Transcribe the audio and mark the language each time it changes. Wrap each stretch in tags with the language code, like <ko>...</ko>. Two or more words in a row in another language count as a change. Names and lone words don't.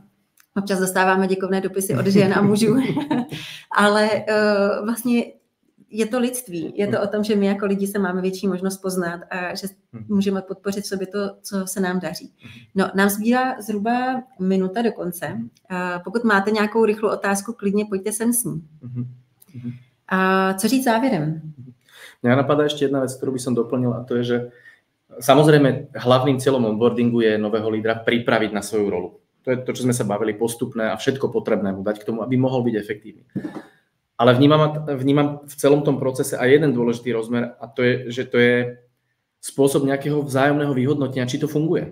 <cs>Občas dostáváme děkovné dopisy od žen a mužů. Ale vlastně je to lidství. Je to o tom, že my jako lidi se máme větší možnost poznat a že můžeme podpořit v sobě to, co se nám daří. No, nám zbývá zhruba minuta do konce. Pokud máte nějakou rychlou otázku, klidně pojďte sem s ní. A co říct závěrem?</cs> <sk>Mňa napadá ešte jedna vec, ktorú by som doplnil, a to je, že samozrejme hlavným cieľom onboardingu je nového lídra pripraviť na svoju rolu. To je to, čo sme sa bavili, postupné a všetko potrebné mu dať k tomu, aby mohol byť efektívny. Ale vnímam v celom tom procese aj jeden dôležitý rozmer, a to je, že to je spôsob nejakého vzájomného vyhodnotenia, či to funguje.</sk>